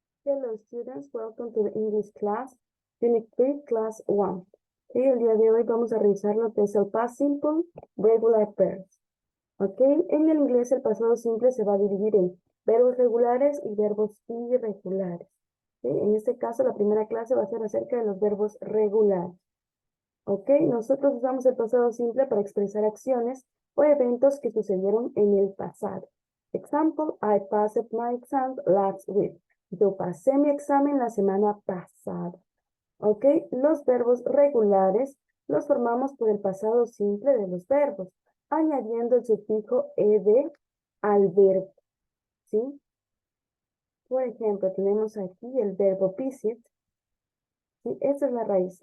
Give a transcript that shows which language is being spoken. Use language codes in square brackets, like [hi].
[en] Hello students, welcome to the English class, Unit 3, Class 1. [es] El día de hoy vamos a revisar lo que es el past simple, regular pairs. Ok, en el inglés el pasado simple se va a dividir en verbos regulares y verbos irregulares. En este caso la primera clase va a ser acerca de los verbos regulares. Ok, nosotros usamos el pasado simple para expresar acciones o eventos que sucedieron en el pasado. [en] Example, I passed my exam last week. [es] Yo pasé mi examen la semana pasada. Ok, los verbos regulares los formamos por el pasado simple de los verbos, añadiendo el sufijo ed al verbo. ¿Sí? Por ejemplo, tenemos aquí el verbo visit. ¿Sí? Esa es la raíz.